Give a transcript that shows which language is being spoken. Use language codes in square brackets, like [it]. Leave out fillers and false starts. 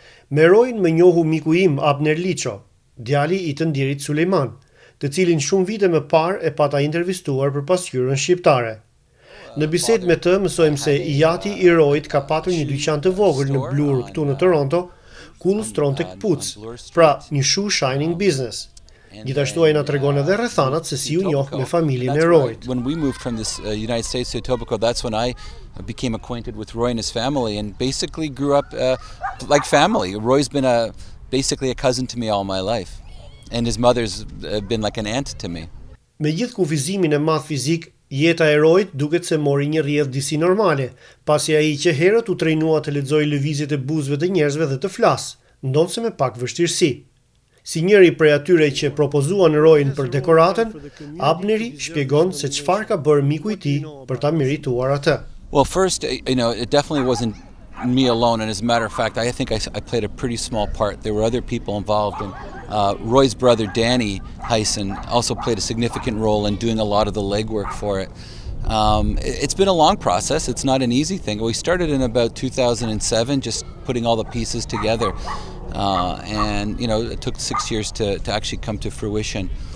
[sq] Me Royn më njohu miku im Abner Liço, djali I të ndjerit Sulejman, të cilin shumë vite më parë e pata intervistuar për pasqyrën shqiptare. Në bisedë me të mësojmë se ijati I Royt ka patur një dyqan të vogël në Bloor këtu në Toronto, ku lustronte këpucë, pra një [en] shoe shining business. [sq] Gjithashtu ai na tregon edhe rrethanat se si u njoh me familjen e Royt. [en] When we moved from this United States to Etobicoke, that's when I became acquainted with Roy and his family and basically grew up like family. Roy's been basically a cousin to me all my life, and his mother's been like an aunt to me. [sq] Me gjithë kufizimin e madh fizik, jeta e Royt duket se mori një rrjedh disi normale, pasi ai që herët u trejnua të lexojë lëvizjet e buzëve të njerëzve dhe të flasë, ndonse me pak vështirësi. Si njëri prej atyre që propozuan Royn për dekoratën, Abneri shpjegon se çfarë ka bërë miku I tij për ta merituar atë. [en] Well, first, it definitely wasn't me alone, and as a matter of fact, I think I played a pretty small part. There were other people involved, and Roy's brother Danny Hyson also played a significant role in doing a lot of the legwork for it. It's been a long process. It's not an easy thing. We started in about 2007, just putting all the pieces together, and it took 6 years to actually come to fruition.